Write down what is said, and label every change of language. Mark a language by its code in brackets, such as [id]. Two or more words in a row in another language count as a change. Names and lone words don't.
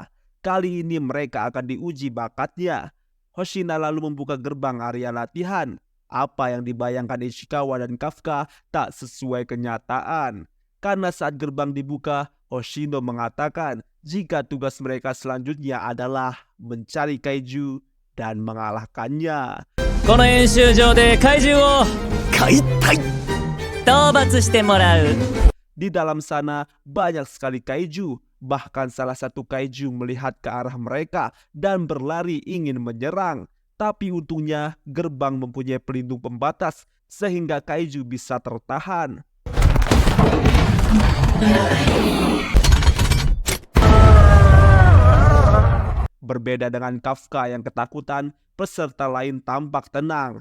[id] Kali ini mereka akan diuji bakatnya. Hoshina lalu membuka gerbang area latihan. Apa yang dibayangkan Ichikawa dan Kafka tak sesuai kenyataan. Karena saat gerbang dibuka, Hoshino mengatakan jika tugas mereka selanjutnya adalah mencari kaiju dan mengalahkannya. [ja] この演習場で怪獣を解体討伐してもらう。 [id] Di dalam sana banyak sekali kaiju. Bahkan salah satu kaiju melihat ke arah mereka dan berlari ingin menyerang. Tapi untungnya gerbang mempunyai pelindung pembatas sehingga kaiju bisa tertahan. Berbeda dengan Kafka yang ketakutan, peserta lain tampak tenang.